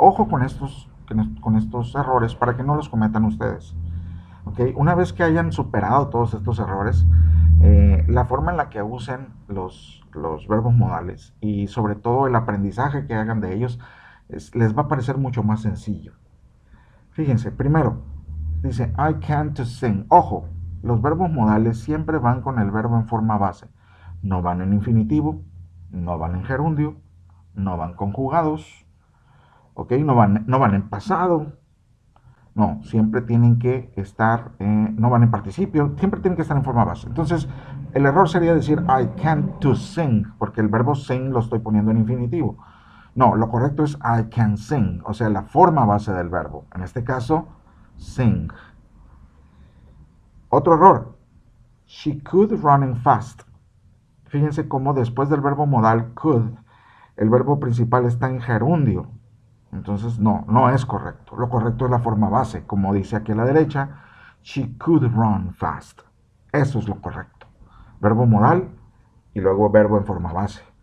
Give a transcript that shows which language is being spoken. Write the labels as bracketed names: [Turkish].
[Spanish] Ojo con estos errores para que no los cometan ustedes. ¿Okay? Una vez que hayan superado todos estos errores, la forma en la que usen los verbos modales y sobre todo el aprendizaje que hagan de ellos les va a parecer mucho más sencillo. Fíjense, primero, dice [English] I can't sing. [Spanish] Ojo, los verbos modales siempre van con el verbo en forma base. No van en infinitivo, no van en gerundio, no van conjugados, ¿ok? No van en pasado, no, siempre tienen que estar, no van en participio, siempre tienen que estar en forma base. Entonces, el error sería decir [English] I can't to sing, [Spanish] porque el verbo sing lo estoy poniendo en infinitivo. No, lo correcto es [English] I can sing, [Spanish] o sea, la forma base del verbo. En este caso, sing. Otro error, [English] she could running fast. [Spanish] Fíjense cómo después del verbo modal could, el verbo principal está en gerundio. Entonces, no es correcto. Lo correcto es la forma base, como dice aquí a la derecha, [English] she could run fast. [Spanish] Eso es lo correcto. Verbo modal y luego verbo en forma base.